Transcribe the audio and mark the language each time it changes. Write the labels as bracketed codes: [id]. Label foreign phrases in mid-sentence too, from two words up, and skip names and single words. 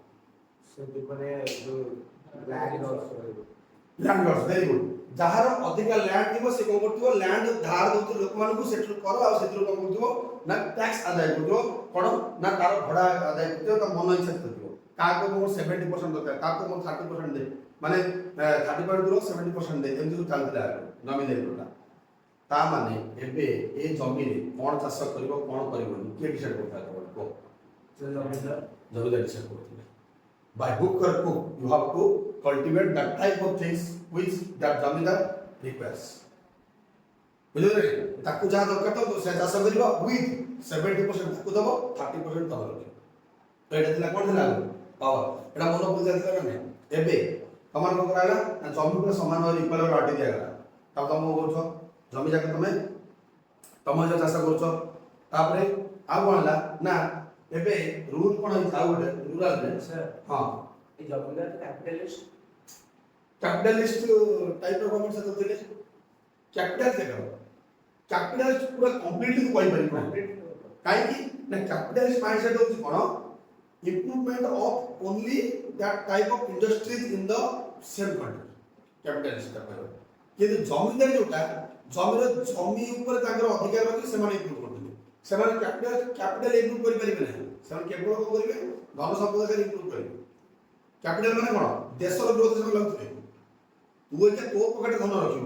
[en] Landlords very good [or] ଯାହାର ଅଧିକା ଲ୍ୟାଣ୍ଡ ଥିବ ସେ କ'ଣ କରୁଥିବ ଲ୍ୟାଣ୍ଡ ଧାର ଦେଉଥିବ ଲୋକମାନଙ୍କୁ ସେଠୁ କର ଆଉ ସେଥିରୁ କ'ଣ କରୁଥିବ ନା ଟ୍ୟାକ୍ସ ଆଦାୟ କରୁଥିବ କ'ଣ ନା ତାର ଭଡ଼ା ଆଦାୟ କରୁଥିବ ତା ମନ ଇଚ୍ଛା କରୁଥିବ କାହାକୁ ମୋର 70% ଦରକାର କାହାକୁ ମୋର 30% ଦେ ମାନେ 30% ଦୂର 70% ଦେ ଏମିତି ସବୁ ଚାଲିଥିଲା ଜମିଦାରୀ ପ୍ରଥା ତା ମାନେ ଏବେ ଏ ଜମିରେ କ'ଣ ଚାଷ କରିବ କ'ଣ କରିବନି କିଏ ଡିସାଇଡ୍ କରୁଥିଲା କୁହ ଜମିଦାର ଡିସାଇଡ୍ କରୁଥିଲେ [en] by hook or crook you have to cultivate that type of things which that zamindar [or] requires ବୁଝିଲେ ତାକୁ ଯାହା ଦରକାର ତ ସେ ଚାଷ କରିବ with 70% ତାକୁ ଦବ 30% ତମ ରଖିବ ତ ଏଇଟା ଥିଲା କ'ଣ ଥିଲା ପାୱାର ଏଇଟା ମୋନୋପୋଲି ଥିଲା ନା ନାହିଁ ଏବେ ତମର କ'ଣ କରାଗଲା ନା ଜମି ପୁରା ସମାନ ଭାବରେ ଇକ୍ୱାଲ ବାଣ୍ଟି ଦିଆଗଲା ତାକୁ ତମ କରୁଛ ଜମି ଯାକ ତମେ ତମ ଯୋଉ ଚାଷ କରୁଛ ତାପରେ ଆଉ କ'ଣ ହେଲା ନା ଏବେ ରୁଲ୍ କ'ଣ ହେଇଛି ଆଉ ଗୋଟେ ରୁରାଲ ରେ ହଁ ଏ ଜମିଦାର କ୍ୟାପିଟାଲିଷ୍ଟ ଟାଇପ୍ ର ଗଭର୍ଣ୍ଣମେଣ୍ଟ ସେ ଥିଲେ କ୍ୟାପିଟାଲିଷ୍ଟ ପୁରା କମ୍ପ୍ଲିଟଲି କହିପାରିବ କାହିଁକି ନା [en] capitalist mindset [or] ହେଉଛି କ'ଣ improvement [en] of only that type of industries in the same country capitalist [or] କିନ୍ତୁ ଜମିଦାରୀ ଯୋଉଟା ଜମି ଉପରେ ତାଙ୍କର ଅଧିକାର ଅଛି ସେମାନେ ଇମ୍ପ୍ରୁଭ କରୁଛନ୍ତି ସେମାନେ [en] capital improve [or] କରିପାରିବେ ନାହିଁ ସେମାନେ କେବଳ କ'ଣ କରିବେ ଧନ ସମ୍ପଦରେ ଇମ୍ପ୍ରୁଭ କରିବେ କ୍ୟାପିଟାଲ ମାନେ କ'ଣ ଦେଶର ଗ୍ରୋଥ ସେମାନେ ଲାଗୁଥିବେ ତୁ ଏକା ତୋ ପକେଟରେ ଧନ ରଖିବୁ